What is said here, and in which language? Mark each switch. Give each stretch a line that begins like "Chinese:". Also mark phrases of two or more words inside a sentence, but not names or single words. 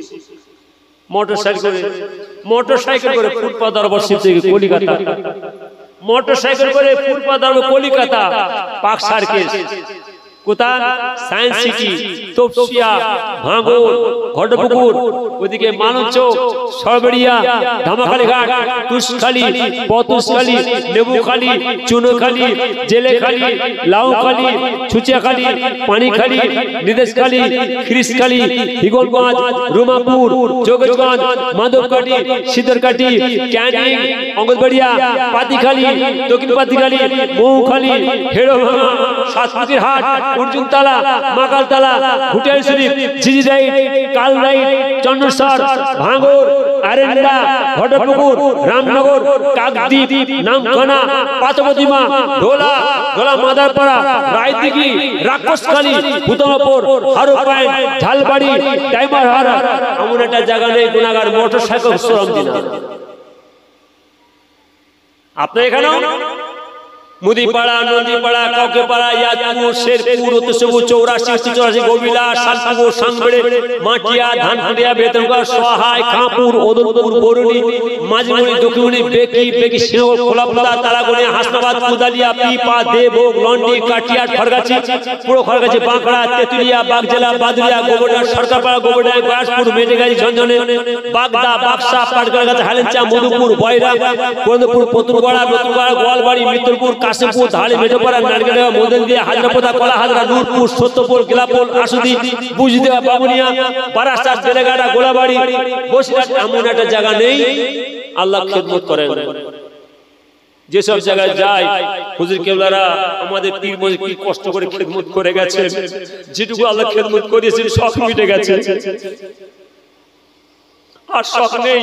Bangla: মোটরসাইকেল করে ফুরপা দরবার থেকে কলিকাতা, মোটরসাইকেল করে ফুরপা দরবার কলিকাতা, পাক সার্কেল কোথায়? সায়েন্স সিটি, তপসিয়া, ভাঙড়, ঘটপুকুর, ওদিকে মালঞ্চক, সরবেড়িয়া, ধামাখালীঘাট, তুষখালী, পতুষখালী, লেবুখালী, চুনোখালী, জেলেখালী, লাউখালী, ছুচিয়াখালী, পানিখালী, নিদেশখালী, খিরিশখালী, হিগলগঞ্জ, রুমাপুর, যোগেশগঞ্জ, মাধবকাঠি, সিদ্ধরকাঠি, ক্যানিং, অঙ্গনবাড়িয়া, পাতিখালী, দক্ষিণ পাতিখালী, মৌখালী, হেড়োভাঙা, সাতপুতির হাট, অর্জুনতলা, মাকালতলা, ঘুটিয়াল শরীফ, ঝিঝিরাইট, কালরাইট, চন্দ্রসর, ভাঙড়, আরেন্দা, ঘটপুকুর, রামনগর, কাকদ্বীপ, নামখানা, পাথরপ্রতিমা, ঢোলা, মাদারপাড়া, রায়দিঘি, রাক্ষসখালী, ভূতনাপুর, হারোপাইন, ঝালবাড়ি, ডাইমারহাট। এমন একটা জায়গা নেই গুনাগার মোটরসাইকেল শ্রম দিনা। আপনার এখানেও মুদিপাড়া, নন্দীপাড়া, কাউকেপাড়া, ইয়াদপুর, শেরপুর, উত্তরসবুর, 84, 84, গোবিলা, শালপুকুর, সাংবেড়ে, মাটিয়া, ধানকুড়িয়া, বেতনগড়, সহায়, কাঁপুর, ওদলপুর, বরুণী, মাঝমুড়ি, দক্ষিণী, বেকি, সিংহল, খোলাপোদা, তারাগোনিয়া, হাসনাবাদ, কুদালিয়া, পিপা, দেবভোগ, লন্ডি, কাটিয়াট, খড়গাছি, পুরো খড়গাছি, বাঁকড়া, তেতুলিয়া, বাগজেলা, বাদুলিয়া, গোবরডা, সরকারপাড়া, গোবরডা, গয়াসপুর, মেটেগাছি, ঝঞ্ঝনে, বাগদা, বাক্সা, পাটগাছি, হালেঞ্চা, মধুপুর, বয়রা, পরন্দপুর, পতুলপাড়া, নতুনপাড়া, গোয়ালবাড়ি, মিত্রপুর, কাশিমপুর, ধাড়ি, মেটোপাড়া, নারকেলডাঙ্গা, মদনদিয়া, হাজরাপোতা, কলাহাজরা, নূরপুর, সত্যপুর, গিলাপুর, আসুদি, বুঝদেওয়া, বামুনিয়া, বারাসাত, বেলেঘাটা, গোলাবাড়ি, বসিরহাট। এমন একটা জায়গা নেই আল্লাহ খেদমত করেন। যেসব জায়গায় যায় হুজুর কেবলারা আমাদের পীর মজি কি কষ্ট করে খেদমত করে গেছেন, যেটুকু আল্লাহ খেদমত করিয়েছেন শখ মিটে গেছে, আর শখ নেই।